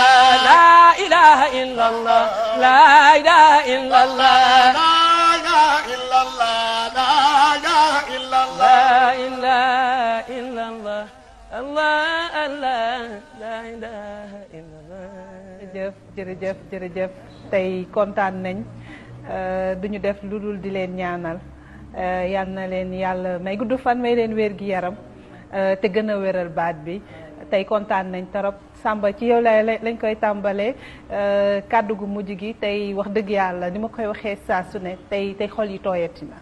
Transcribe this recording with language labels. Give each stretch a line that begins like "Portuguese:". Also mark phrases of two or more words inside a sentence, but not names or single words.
Arabic: لا إله إلا الله لا إله إلا الله لا إله إلا الله لا إله إلا الله لا إله إلا الله الله الله لا إله إلا الله
Wolof: jërëjëf tey kontaan nañ duñu def lu dul di leen ñaanal yal na leen yàlla may gudd fan may leen wér gi yaram te gën a wéral baat bi tey kontaan nañ torop Samba ci yow lañ koy tàmbalee kàddu gu mujj gi tey wax dëgg yàlla ni ma koy waxee saa su ne tey xol yi tooyati na.